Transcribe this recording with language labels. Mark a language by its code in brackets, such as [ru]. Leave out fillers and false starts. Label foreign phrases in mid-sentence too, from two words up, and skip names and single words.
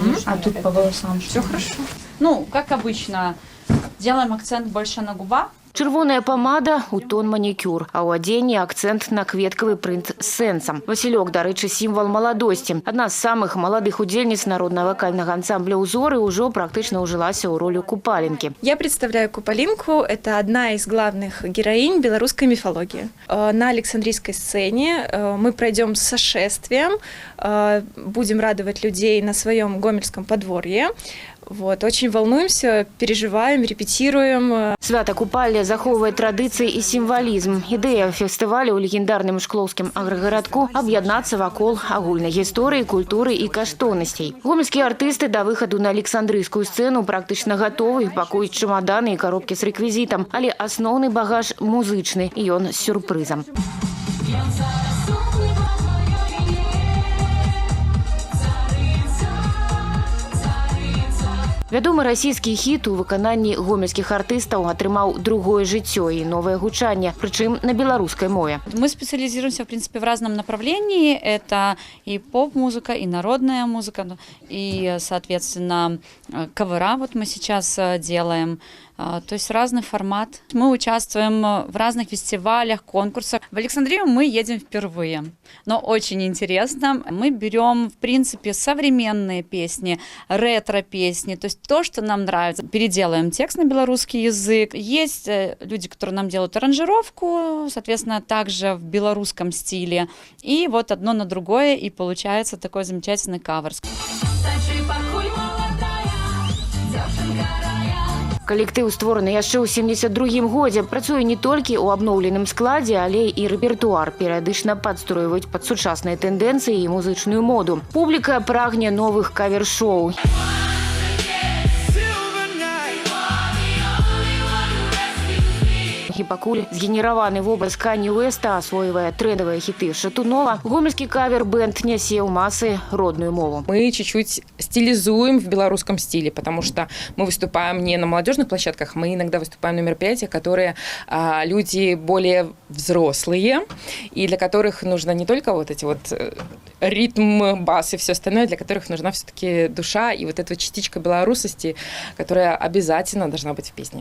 [ru] А тут по волосам все хорошо. Ну, как обычно, делаем акцент больше на губах. [be] Чырвоная помада у тон манікюр, а ў адзенні акцент на кветкавы прынт з сэнсам. Васілёк, дарэчы, сімвал маладосці. Адна з самых маладых удзельніц народна-вакальнага ансамбля «Узоры» ўжо практычна ўжылася ў ролю купаленкі. [ru] Я представляю Купалинку. Это одна из главных героинь белорусской мифологии. На Александрийской сцене мы пройдем с сошествием, будем радовать людей на своем гомельском подворье. Вот, очень волнуемся, переживаем, репетируем. [be] Свята купальня захоўвае традыцыі і сімвалізм. Ідэя фестывалю ў легендарным шклоўскім аграгарадку аб'яднацца вакол агульнай гісторыі, культуры і каштоўнасцей. Гомельскія артысты да выхаду на Александрыйскую сцэну практычна гатовы, пакуюць чамаданы і коробкі з рэквізітам, але асноўны багаж музычны, і ён з сюрпрызам. Вядомы расійскі хіт у выкананні гомельскіх артыстаў атрымаў другое жыццё і новае гучанне, прычым на беларускай мове. [ru] Мы специализируемся, в принципе, в разном направлении. Это и поп-музыка, и народная музыка, и, соответственно, кавера вот мы сейчас делаем. То есть разный формат. Мы участвуем в разных фестивалях, конкурсах. В Александрию мы едем впервые, но очень интересно. Мы берем, в принципе, современные песни, ретро-песни, то есть то, что нам нравится. Переделаем текст на белорусский язык. Есть люди, которые нам делают аранжировку, соответственно, также в белорусском стиле. И вот одно на другое, и получается такой замечательный кавер. [be] Калектыў створаны яшчэ ў 72-м годзе. Працуе не толькі ў абноўленым складзе, але і рэпертуар перыядычна падстройваюць пад сучасныя тэндэнцыі і музычную моду. Публіка прагне новых кавер-шоу. І пакуль згенераваны вобраз Канье Уэста асвойвае трэндавыя хіты Шатунова, гомельскі кавер-бэнд нясе ў масы родную мову. [ru] Мы чуть-чуть стилизуем в белорусском стиле, потому что мы выступаем не на молодежных площадках, мы иногда выступаем на мероприятиях, которые люди более взрослые, и для которых нужно не только вот эти вот ритм, бас и все остальное, для которых нужна все-таки душа и вот эта частичка белорусости, которая обязательно должна быть в песне.